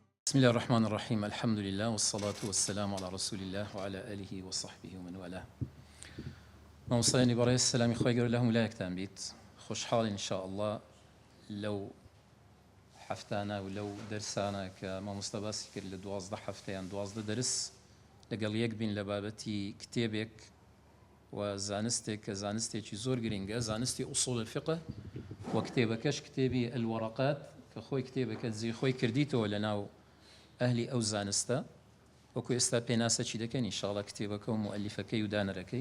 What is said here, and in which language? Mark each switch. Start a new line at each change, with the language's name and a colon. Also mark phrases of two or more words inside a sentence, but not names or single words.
Arabic: بسم الله الرحمن الرحيم. الحمد لله والصلاة والسلام على رسول الله وعلى آله وصحبه ومن والاه.
Central Kurdish: موصلين برای السلام خوای گەورە لە هەموو لایەکتان بیت. خۆشحاڵین
Arabic: إن شاء الله
Central Kurdish: لەو حەفتانە و لەو دەرسانە کە مامۆستا باسی کرد لە 12 هەفتەیان 12 دەرس لەگەڵ یەک بین لە بابەتی کتێبێک و زانستێک کە زانستێکی زۆر گرنگە، زانستی
Arabic: ئوصول الفقه
Central Kurdish: و کتێبەکەش کتێبی الورقات کە خۆی کتێبەکە جێ خۆی کردیتەوە لەناو ئەهلی ئەو زانستە وەکو ئێستا پێناسە چی دەکەن ئینشاءڵڵا کتێبەکە و مؤەلیفەکەی و دانەرەکەی.